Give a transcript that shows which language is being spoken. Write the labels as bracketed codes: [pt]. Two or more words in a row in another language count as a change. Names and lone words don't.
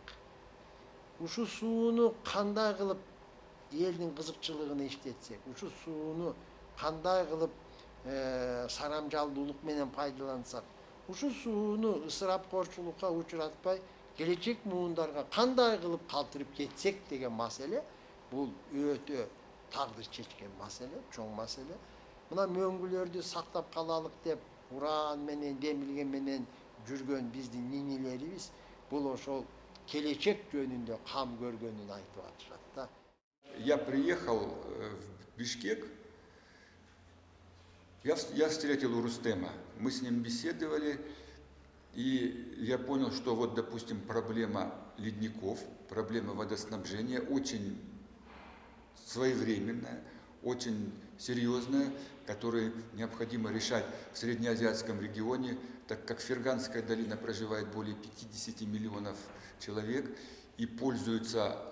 [ky] Ушу сууну кандай кылып элдин кызыкчылыгына иштетсек, ушу сууну кандай кылып сарамжалдуулук менен пайдалансак, ушу сууну ысырапкорчулукка учуратпай, келечек муундарга кандай кылып калтырып кетсек деген маселе, бул өтө тагдыр чечкен маселе, чоң маселе. Мына мөңгүлөрдү сактап калалык деп уран менен, демилген менен жүргөн биздин нинелерибиз бул ошол келечек жөнүндө кам көргөнүн айтып атышат да. [ru] Я приехал в Бишкек, я встретил у Рустема, мы с ним беседовали, и я понял, что вот, допустим, проблема ледников, проблема водоснабжения очень своевременная, очень серьезная, которую необходимо решать в среднеазиатском регионе, так как Ферганская долина проживает более 50 миллионов человек и пользуются